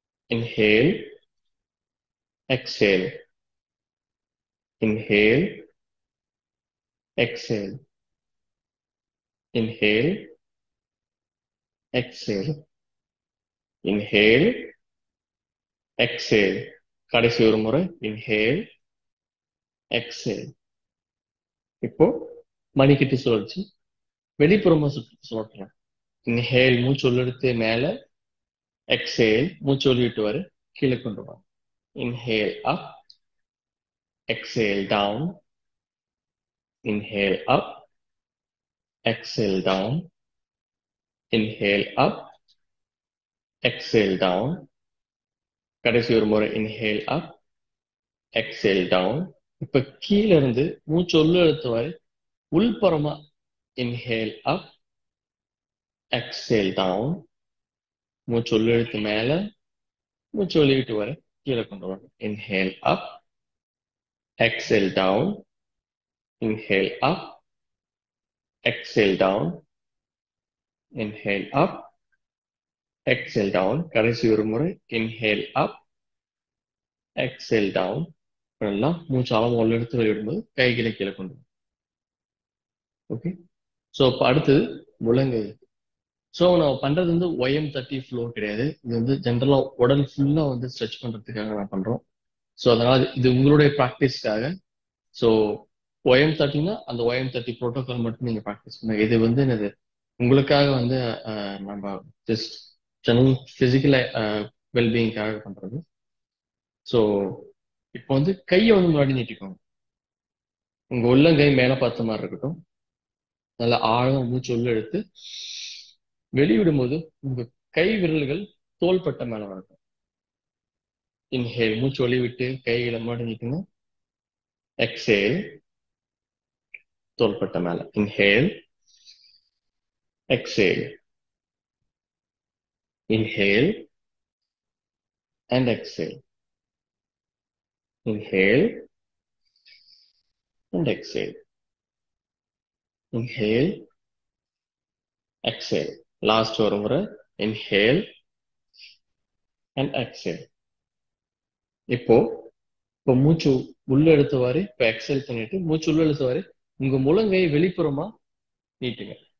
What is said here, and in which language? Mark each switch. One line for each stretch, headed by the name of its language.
English: Inhale, exhale, inhale, exhale, inhale, exhale, inhale, exhale.
Tamil: கடைசி ஒரு முறை
English: Inhale, exhale.
Tamil: இப்போ மணிக்கிட்டு சுழற்சி வெளிப்புறமா சுழற்றலாம். இன்ஹேல் மூச்சு உள்ளெடுத்து மேல, எக்ஸேல் மூச்சு வெளியிட்டு வர கீழே கொண்டு வா.
English: Inhale up, exhale down, inhale up, exhale down, inhale up, exhale down.
Tamil: கடைசி ஒரு முறை
English: inhale up, exhale down.
Tamil: இப்ப கீழ இருந்து மூச்சு உள்ள இழுத்து வரை உள்புறமா
English: inhale up, exhale down.
Tamil: மூச்சு உள்ள இழுத்து மேல, மூச்சு வெளியிட்டு வரை கீழே கொண்டு வரணும்.
English: inhale up, exhale down, inhale up, exhale down, inhale up, exhale down.
Tamil: கடைசி ஒரு முறை
English: inhale up, exhale down.
Tamil: நல்லா மூச்சு அளவு உள்ள எடுத்து வெளியிடும்போது கைகளை கீழே கொண்டு வரும். ஓகே. ஸோ இப்போ அடுத்தது முழங்கை. ஸோ நம்ம பண்றது வந்து OM30 ஃப்ளோ கிடையாது. இது வந்து ஜென்ரலா உடல் ஃபுல்லா வந்து ஸ்ட்ரெச் பண்றதுக்காக நான் பண்றோம். ஸோ அதனால இது உங்களுடைய ப்ராக்டிஸ்க்காக. ஸோ OM30னா அந்த OM30 ப்ரோட்டோகால் மட்டும் நீங்க ப்ராக்டிஸ் பண்ணுங்க. இது வந்து என்னது உங்களுக்காக வந்து நம்ம ஜஸ்ட் ஜெனரல் பிசிக்கல் வெல்பீயிங்காக பண்றது. ஸோ இப்போ வந்து கையை வந்து முன்னாடி நீட்டிக்கோங்க. உங்க உள்ளங்கை மேல பார்த்த மாதிரி இருக்கட்டும். நல்லா ஆழமா மூச்சு உள்ள எடுத்து வெளியிடும்போது உங்க கை விரல்கள் தோள்பட்டை மேல வரட்டும். இன்ஹேல் மூச்சு ஒளி விட்டு கைகளை முன்னாடி நீட்டுங்க. எக்ஸேல் தோள்பட்டை மேல.
English: Inhale, exhale, inhale and exhale, inhale and exhale, inhale, exhale.
Tamil: Last ஒரு முறை
English: inhale and exhale.
Tamil: இப்போ மூச்சு உள்ள எடுத்தவாறு இப்போ எக்ஸேல் பண்ணிட்டு மூச்சு உள்ள எடுத்தவாறு உங்க முழங்கையை வெளிப்புறமா நீட்டுங்க.